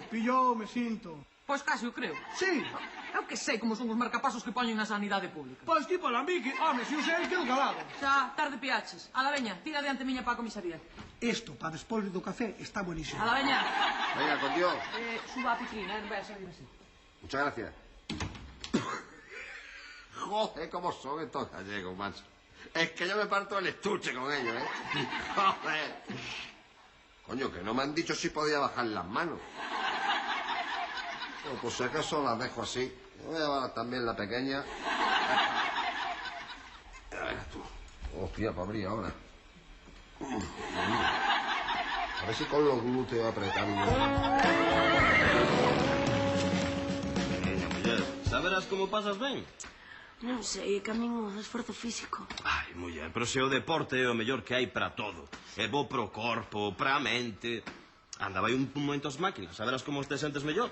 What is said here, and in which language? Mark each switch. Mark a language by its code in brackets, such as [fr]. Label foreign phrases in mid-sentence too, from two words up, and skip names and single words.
[gl] Está ben, pillou, me sinto. Pois casi o creo. Sí. Eu que sei como son os marcapasos que poñen na sanidade pública. Pois tipo Alambique, home, se o sei, quedo calado. Xa, tarde piaches. A la veña, tira adiante miña pa comisaría. Esto, para despois do café, está buenísimo. A la veña. [es] Venga, con Dios. [gl] Suba a Pitrina, non vai a salir así. [es] Muchas gracias. Joder, cómo son estos gallegos, macho. Es que yo me parto el estuche con ellos, ¿eh? Joder. Coño, que no me han dicho si podía bajar las manos. Bueno, pues si acaso las dejo así. Voy a llevar también la pequeña. A ver tú. Hostia, para abrir ahora. A ver si con los glúteos apretando. [gl] Veña, muller, saberás como pasas ben? Non sei, é que a min o esforzo físico. Ai, muller, pero se o deporte é o mellor que hai para todo. É bo pro corpo, pra mente. Anda, vai un momento as máquinas, saberás como te sentes mellor.